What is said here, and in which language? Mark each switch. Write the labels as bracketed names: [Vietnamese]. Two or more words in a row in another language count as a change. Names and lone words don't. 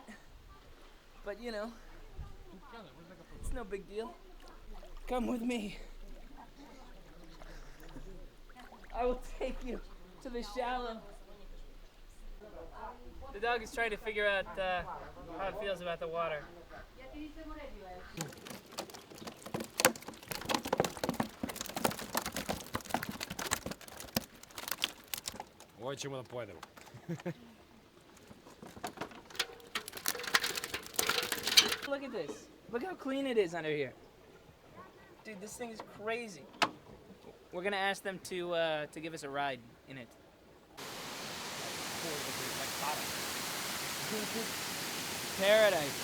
[English] But you know, it's no big deal. Come with me. I will take you to the shallow. The dog is trying to figure out how it feels about the water. [Serbian] Hoćemo da pojedemo. [English] Look at this. Look how clean it is under here. Dude, this thing is crazy. We're gonna ask them to give us a ride in it. Paradise.